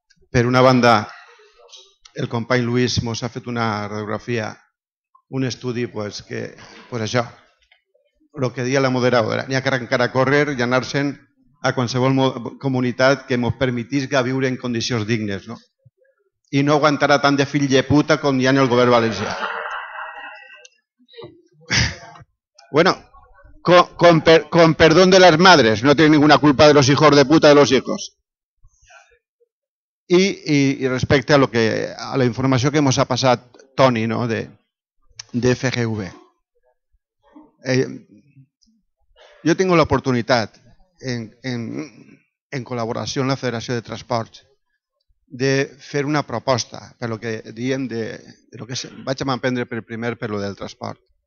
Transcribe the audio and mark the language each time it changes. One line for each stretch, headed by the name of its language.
Catalan: Per una banda, el company Lluís mos ha fet una radiografia, un estudi, pues això, el que deia la moderadora. N'hi ha que arrencar a córrer i anar-se'n a qualsevol comunitat que ens permetisca viure en condicions dignes, no? I no aguantarà tant de fill de puta com hi ha en el govern valencià.
Spanish: Bueno, con perdón de las madres, no tiene ninguna culpa de los hijos de puta de los hijos.
Catalan: I respecte a la informació que ens ha passat Toni, no, de FGV. Jo tinc l'oportunitat, en col·laboració amb la Federació de Transports, de fer una proposta per lo que diem lo que vaig a emprendre primer per lo del transport.